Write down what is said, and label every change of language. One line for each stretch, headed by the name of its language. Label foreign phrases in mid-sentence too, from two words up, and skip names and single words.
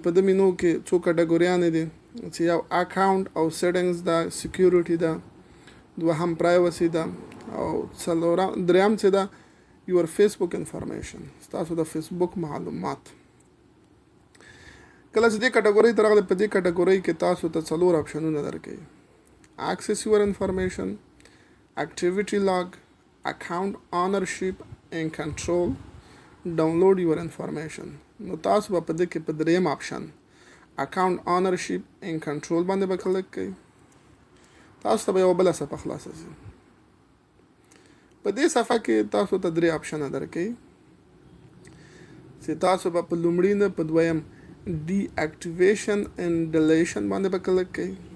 Pashto: په دې مینو کې څو کټګوریانې دي چې یو اکاونټ او سیټینګز ده، سیکیورټي ده، دوهم پرایوسي ده او دریم چې ده
English: your Facebook information,
Pashto: ستاسو د فیسبوک معلومات. کله چې دې کټګورۍ ته راغلی په دې کټګورۍ کې تاسو ته څلور آپشنونه درکوي:
English: access your information, activity log, account ownership and control, download your information.
Pashto: نو تاسو به په دې کې په دریم آپشن
English: account ownership and control
Pashto: باندې به کلک کوئ. تاسو ته به یوه بله صفحه خلاصه شي. په دې صفحه کې تاسو ته درې آپشنه درکوي چې تاسو به په لومړي نه په دویم
English: deactivation and deletion
Pashto: باندې به کلک کوئ.